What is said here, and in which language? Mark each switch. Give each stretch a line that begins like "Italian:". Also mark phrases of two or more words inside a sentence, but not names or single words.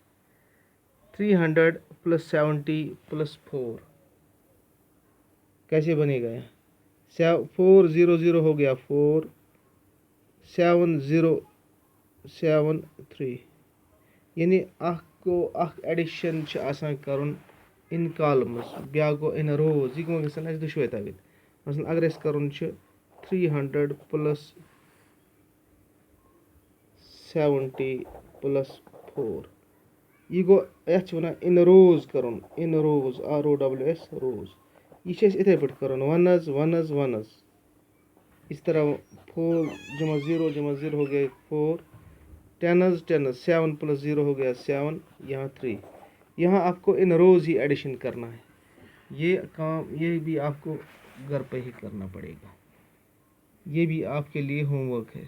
Hindi: 300 प्लस 70 प्लस 4 कैसे बनेगा, यहाँ 400 हो गया, 4773, यानी
Kashmiri: को अख एडिशन कर
English: in columns,
Kashmiri: ब्या गो
English: in rows,
Kashmiri: यह गो दुशवे तगन। मसलन अगर कर 300 प्लस 70 प्लस 4, यह गो यथ वन
English: in rows
Kashmiri: कर,
English: in rows
Kashmiri: ROWS रोज, यह इथे पे कर वनज।
Hindi: इस तरह 4 जमा 0 हो गया 4, 10 7 प्लस 0 हो गया 7, यहाँ 3। यहाँ आपको
English: in rows
Hindi: ही एडिशन करना है। ये काम ये भी आपको घर पे ही करना पड़ेगा, ये भी आपके लिए होमवर्क है।